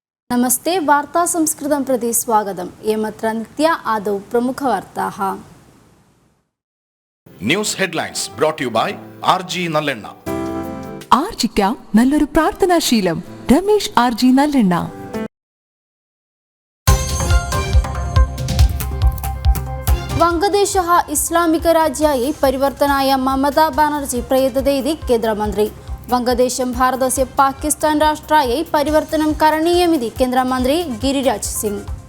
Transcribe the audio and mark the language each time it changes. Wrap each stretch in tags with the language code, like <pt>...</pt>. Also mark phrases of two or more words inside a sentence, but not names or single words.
<sa>नमस्ते वार्ता संस्कृतं प्रति स्वागतम् एमत्र नित्य आदौ प्रमुखवार्ताः</sa> <en>news headlines brought to you by RG നല്ലെണ്ണ.</en> <ml>ആർജിക്കാം നല്ലൊരു പ്രാർത്ഥനാശീലം. രമേശ് RG നല്ലെണ്ണ.</ml> <sa>वंगदेशः इस्लामिकराज्याय परिवर्तनाय ममता बानर्जी प्रयतते इति केन्द्रमन्त्री. वंगदेशं भारतस्य पाकिस्तान राष्ट्राय परिवर्तनं करणीयमिति केन्द्रमन्त्री गिरिराज सिंह.</sa>